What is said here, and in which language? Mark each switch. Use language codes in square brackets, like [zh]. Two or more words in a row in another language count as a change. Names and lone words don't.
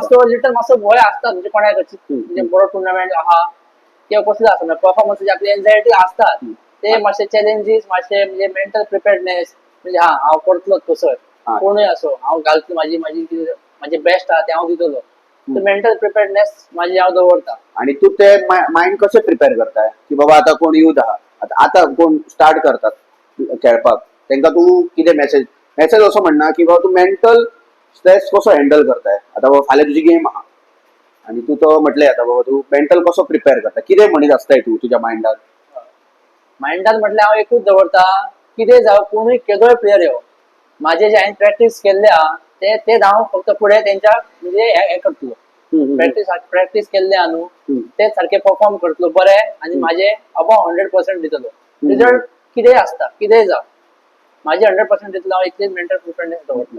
[kok] मातसो लिटल मातसो भंय असतात म्हणजे कोणाक म्हणजे बरो टुर्नामेंट आहा किंवा कसलो आसा परफॉर्मन्साची आपली एन्झायटी असतात ते मातशे चॅलेंजीस मातशे म्हणजे [en] mental preparedness [kok] म्हणजे हांव करतलो कसो कोणूय असो हांव घालतलो माझी बेस्ट आहा ते हांव दितलो [en] mental preparedness [kok] माझी हांव दवरता. आणि तू ते माइंड कसे प्रिपेअर करताय की बाबा आता कोण युथ आहा आता कोण स्टार्ट करतात खेळपाक त्यांना तू किती मेसेज असं म्हणणार की बाबा तू [en] mental stress [kok] कसो हँडल करताय आता बाबा फाल्यां तुझी गेम आहा आणि तू तो म्हटले आता बाबा तू मेंटल कसो प्रिपेअर करता कितें म्हणीत आसताय तू तुझ्या माइंडात म्हटल्यार हांव एकूच दवरता कितें जावं कोणूय केदोय प्लेयर येवं माझे जे हांवें प्रॅक्टीस केल्ले आहा ते हांव फक्त फुडें तेंच्या म्हणजे हे करतलो प्रॅक्टीस केल्ले आहा न्हू ते सारखे परफॉर्म करतलो बरें आणि माझे अबाव 100% दितलो रिजल्ट कितेंय आसता कितेंय जावं माझे 100% दितलो हांव इतलेच [en] mental preparedness [kok] दवरतलो.